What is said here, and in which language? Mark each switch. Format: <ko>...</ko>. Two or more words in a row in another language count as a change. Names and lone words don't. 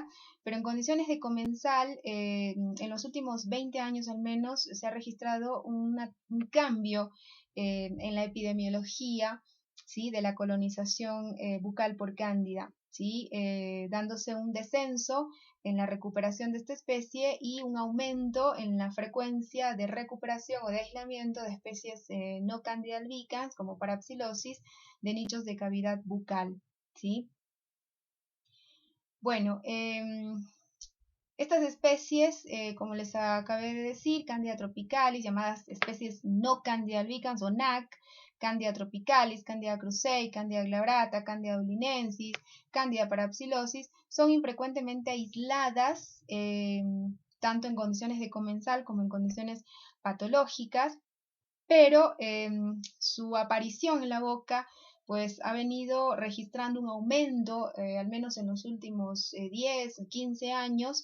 <es>pero en condiciones de comensal, en los últimos 20 años al menos, se ha registrado un cambio en la epidemiología, ¿sí?, de la colonización bucal por cándida, ¿sí?, dándose un descenso en la recuperación de esta especie y un aumento en la frecuencia de recuperación o de aislamiento de especies no cándida albicans, como Parapsilosis, de nichos de cavidad bucal, ¿sí? Bueno, estas especies, como les acabé de decir, Candida tropicalis, llamadas especies no cándida albicans o NAC, Candida tropicalis, Candida krusei, Candida glabrata, Candida ulinensis, Candida parapsilosis, son infrecuentemente aisladas, tanto en condiciones de comensal como en condiciones patológicas, pero su aparición en la boca pues ha venido registrando un aumento, al menos en los últimos 10 o 15 años.</es>